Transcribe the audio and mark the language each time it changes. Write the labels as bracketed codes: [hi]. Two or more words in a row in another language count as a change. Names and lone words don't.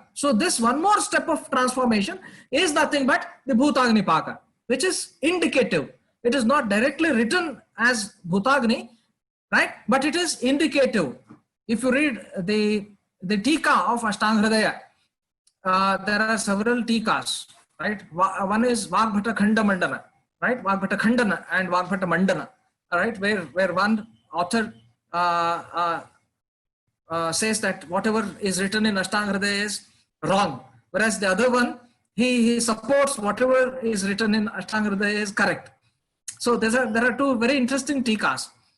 [en] So this one more step of transformation is nothing but the [sa] bhutagni paka, [en] which is indicative. It is not directly written as bhutagni, right? But it is indicative. If you read the tika of Ashtanga Hridaya, there are several tikas, right? One is Vagbhata Khanda Mandana, right? Vagbhata Khandana and Vagbhata Mandana, all right? Where one author says that whatever is written in Ashtanga Hridaya is wrong, whereas the other one, he supports whatever is written in Ashtanga Hridaya is correct. So there are two very interesting tikas.